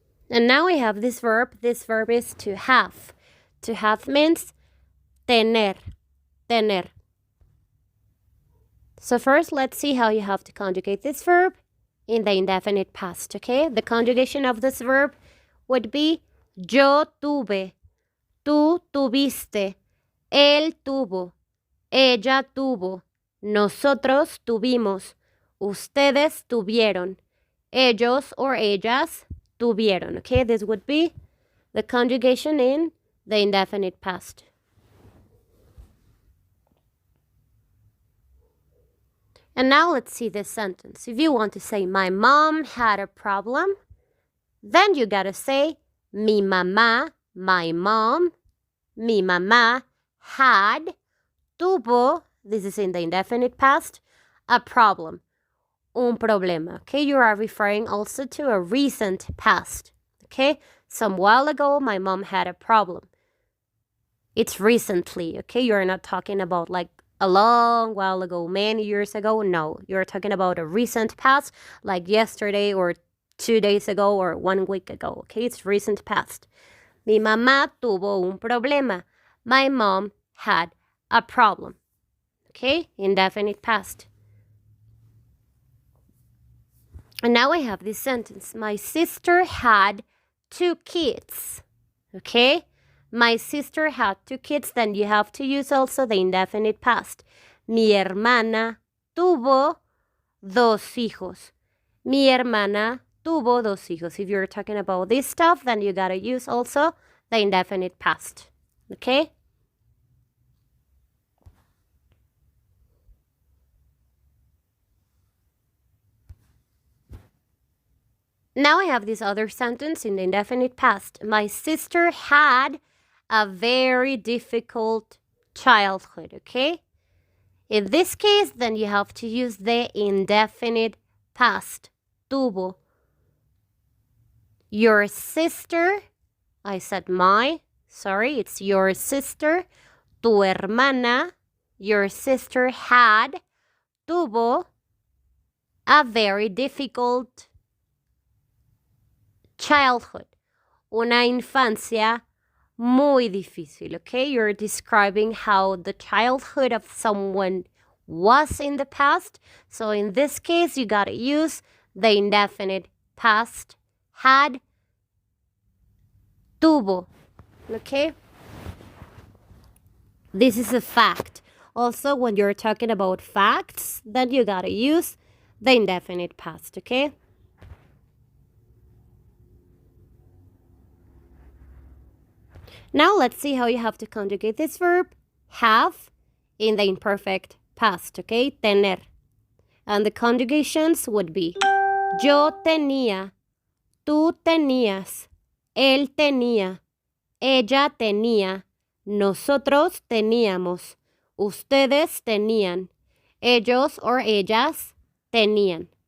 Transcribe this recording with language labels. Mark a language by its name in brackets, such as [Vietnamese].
[English] And now we have this verb. This verb is to have. To have means tener. Tener. So first, let's see how you have to conjugate this verb in the indefinite past, okay? The conjugation of this verb would be [Spanish] yo tuve, tú tuviste, él tuvo, ella tuvo, nosotros tuvimos, ustedes tuvieron, ellos or ellas tuvieron, okay? [English] This would be the conjugation in the indefinite past. And now let's see this sentence. If you want to say, my mom had a problem, then you gotta say, [Spanish] mi mamá, [English] my mom, mi mamá had, tuvo, this is in the indefinite past, a problem, [Spanish] un problema, [English] okay? You are referring also to a recent past, okay? Some while ago, my mom had a problem. It's recently, okay? You're not talking about like a long while ago, many years ago. No, you're talking about a recent past, like yesterday or 2 days ago or 1 week ago, okay? It's recent past. [Spanish] Mi mamá tuvo un problema. [English] My mom had a problem, okay? Indefinite past. And now I have this sentence. My sister had 2 kids, okay? My sister had 2 kids, then you have to use also the indefinite past. [Spanish] Mi hermana tuvo 2 hijos. Mi hermana tuvo dos hijos. [English] If you're talking about this stuff, then you gotta use also the indefinite past. Okay? Now I have this other sentence in the indefinite past. My sister had a very difficult childhood, okay? In this case, then you have to use the indefinite past. Tuvo. Your sister, I said my, sorry, it's your sister. [Spanish] Tu hermana, [English] your sister had, tuvo, a very difficult childhood. [Spanish] Una infancia muy difícil, okay? [English] You're describing how the childhood of someone was in the past. So in this case, you gotta use the indefinite past. Had, tuvo, okay? This is a fact. Also, when you're talking about facts, then you gotta use the indefinite past, okay? Now let's see how you have to conjugate this verb, have, in the imperfect past, okay? [Spanish] Tener. [English] And the conjugations would be [Spanish] yo tenía, tú tenías, él tenía, ella tenía, nosotros teníamos, ustedes tenían, ellos or ellas tenían.